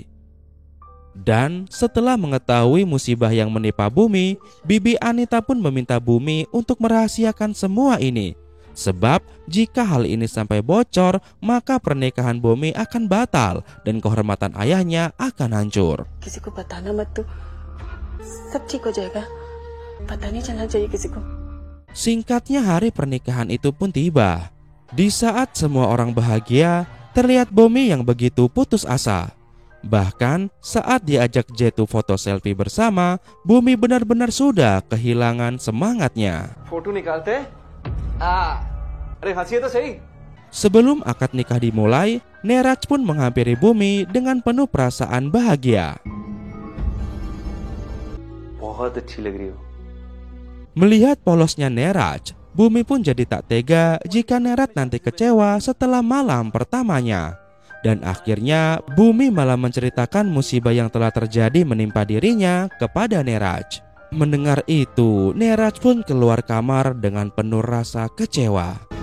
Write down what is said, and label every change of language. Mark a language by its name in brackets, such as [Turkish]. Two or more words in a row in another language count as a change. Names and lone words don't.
[Indonesian] Dan setelah mengetahui musibah yang menimpa Bumi, Bibi Anita pun meminta Bumi untuk merahasiakan semua ini. Sebab jika hal ini sampai bocor, maka pernikahan Bumi akan batal dan kehormatan ayahnya akan hancur. [Hindi] किसी को बताना मत तो सब ठीक हो जाएगा पता नहीं चलना चाहिए किसी को. [Indonesian] Singkatnya hari pernikahan itu pun tiba. Di saat semua orang bahagia, terlihat Bumi yang begitu putus asa. Bahkan saat diajak jatuh foto selfie bersama, Bumi benar-benar sudah kehilangan semangatnya. [Hindi] फोटो निकालते अरे हंसिए तो सही. [Indonesian] Sebelum akad nikah dimulai, Neraj pun menghampiri Bumi dengan penuh perasaan bahagia. [Hindi] बहुत अच्छी लग रही हो. [Indonesian] Melihat polosnya Neraj, Bumi pun jadi tak tega jika Neraj nanti kecewa setelah malam pertamanya. Dan akhirnya Bumi malah menceritakan musibah yang telah terjadi menimpa dirinya kepada Neraj. Mendengar itu, Neraj pun keluar kamar dengan penuh rasa kecewa.